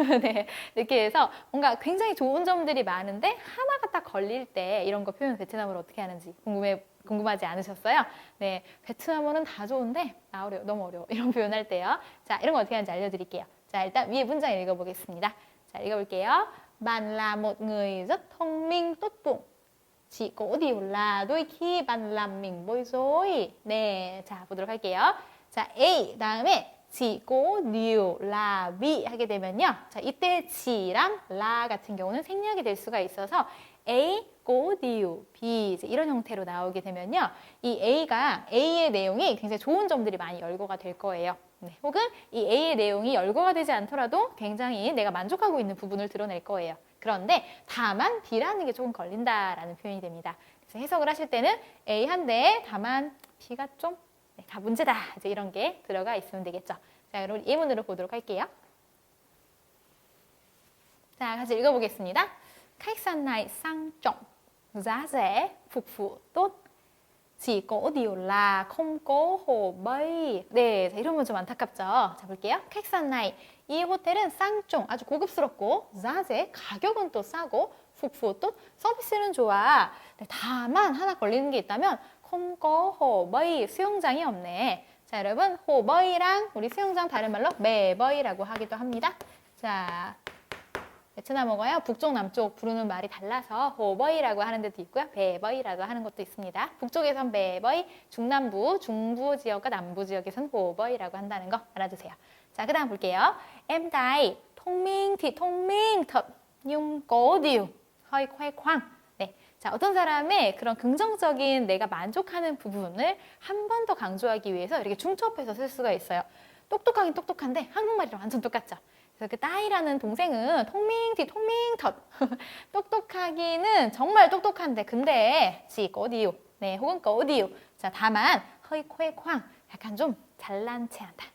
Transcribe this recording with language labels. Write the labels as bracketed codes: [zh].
[ko] 네, 이렇게 해서 뭔가 굉장히 좋은 점들이 많은데 하나가 딱 걸릴 때 이런 거 표현 베트남어로 어떻게 하는지 궁금하지 않으셨어요? 네, 베트남어는 다 좋은데 너무 어려워 이런 표현할 때요. 자, 이런 거 어떻게 하는지 알려드릴게요. 자, 일단 위에 문장 읽어보겠습니다. 자, 읽어볼게요. [vi] Bạn là một người rất thông minh, tốt bụng. Chỉ có điều là đôi khi bạn làm mình bối rối. [ko] 네, 자, 보도록 할게요. 자, A 다음에 [vi] chỉ có điều là [ko] bị 하게 되면요. 자, 이때 지랑 라 같은 경우는 생략이 될 수가 있어서 A, có điều, B 이런 형태로 나오게 되면요. 이 A의 내용이 굉장히 좋은 점들이 많이 열거가 될 거예요. 네, 혹은 이 A의 내용이 열거가 되지 않더라도 굉장히 내가 만족하고 있는 부분을 드러낼 거예요. 그런데 다만 B라는 게 조금 걸린다라는 표현이 됩니다. 그래서 해석을 하실 때는 A 한데 다만 B가 좀 다 문제다. 이제 이런 게 들어가 있으면 되겠죠. 자, 여러분 예문으로 보도록 할게요. 자, 같이 읽어보겠습니다. [vi] Khách sạn này sang trọng, giá rẻ, phục vụ tốt. Chỉ có điều là không có hồ bơi. [ko] 네, 자, 이러면 좀 안타깝죠. 자, 볼게요. [vi] khách sạn này, [ko] 이 호텔은 쌍종, 아주 고급스럽고, 자세, 가격은 또 싸고, phục vụ 또 서비스는 좋아. 네, 다만 하나 걸리는 게 있다면 [vi] không có hồ bơi, [ko] 수영장이 없네. 자, 여러분, 호버이랑 우리 수영장 다른 말로 매버이라고 하기도 합니다. 자, 베트남어가요. 북쪽, 남쪽 부르는 말이 달라서 호버이라고 하는 데도 있고요. 배버이라고 하는 것도 있습니다. 북쪽에선 배버이, 중남부, 중부 지역과 남부 지역에선 호버이라고 한다는 거 알아두세요. 자, 그 다음 볼게요. [vi] Em tài, thông minh thì thông minh thật, nhưng có điều hơi khoe khoang. [ko] 네. 자, 어떤 사람의 그런 긍정적인 내가 만족하는 부분을 한 번 더 강조하기 위해서 이렇게 중첩해서 쓸 수가 있어요. 똑똑하긴 똑똑한데 한국말이랑 완전 똑같죠. 그래서 그 따이라는 동생은 통밍티 통밍텄 똑똑하기는 정말 똑똑한데 근데 지 꼬디우 네 혹은 꼬디우 자 다만 허이 코에 쾅 약간 좀 잘난 체한다.